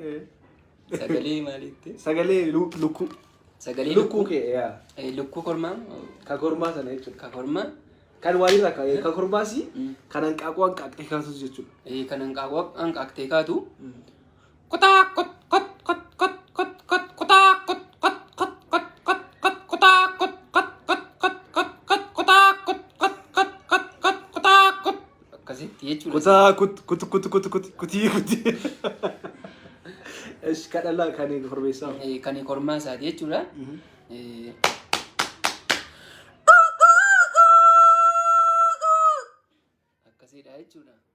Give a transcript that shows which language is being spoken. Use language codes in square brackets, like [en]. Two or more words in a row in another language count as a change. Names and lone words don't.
[om] Sagalee maalitti? Sagalee lukkuu. Sagalee Lukkuu kee yaa. Lukkuu kormaa? Ka kormaa sana jechuudha. Ka kormaa? Kan waanirraa ka kormaasi kan hanqaaquu hanqaaqxee kaatu jechuudha. Kan hanqaaquu hanqaaqxee kaatu. Kutaa kot kot kot kot kot kot kutaa kot kot kot kot kot kot kutaa kot kot kot kot kot kot kutaa kot kot kot kot kot kutaa kot. Akkasitti jechuudha. Kutaa kutii kutii. Esh kadhalaa kan korbeessaa. Kan kormaa isaati jechuudha. Akkasiidha jechuudha.